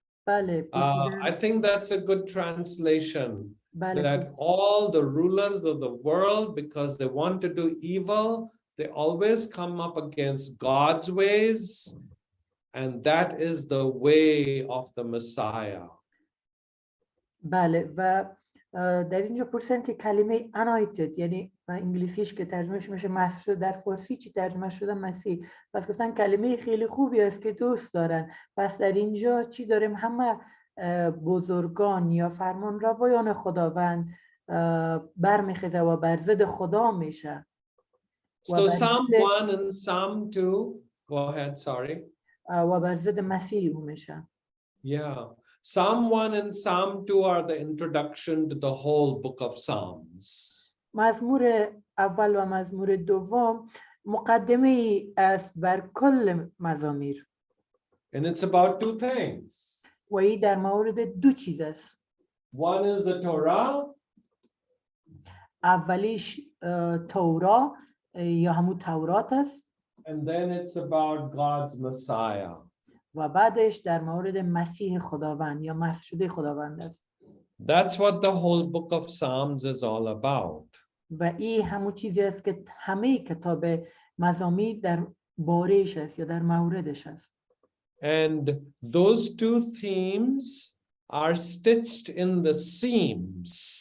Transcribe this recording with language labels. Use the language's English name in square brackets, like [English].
[English] I think that's a good translation. That all the rulers of the world, because they want to do evil, they always come up against God's ways, and that is the way of the Messiah. [Persian] بله، و در اینجا پرسیدن که کلمه anointed یعنی انگلیسیش که ترجمهش میشه مسیح شده، در فارسی چی ترجمه شده؟ مسیح. پس گفتن کلمه خیلی خوبی است که دوست دارن. پس در اینجا چی داریم؟ همه بزرگان یا فرمان روایان خداوند برمیخیزه و بر ضد خدا میشه. [English] So Psalm 1 and Psalm 2, go ahead, sorry. [Persian] و بر ضد مسیح میشه. [English] Yeah. Psalm 1 and Psalm 2 are the introduction to the whole book of Psalms. [Persian] مزمور اول و مزمور دوم مقدمه است بر کل مزامیر. [English] And it's about two things. [Persian] و این در مورد دو چیز است. [English] One is the Torah, [Persian] اولیش تورا یا همون تورات است [English] and then it's about God's Messiah. [Persian] و بعدش در مورد مسیح خداوند یا مسیح شده خداوند است. [English] That's what the whole book of Psalms is all about. [Persian] و این همون چیزی است که همه کتاب مزامیر در بارش است یا در موردش است. [English] And those two themes are stitched in the seams.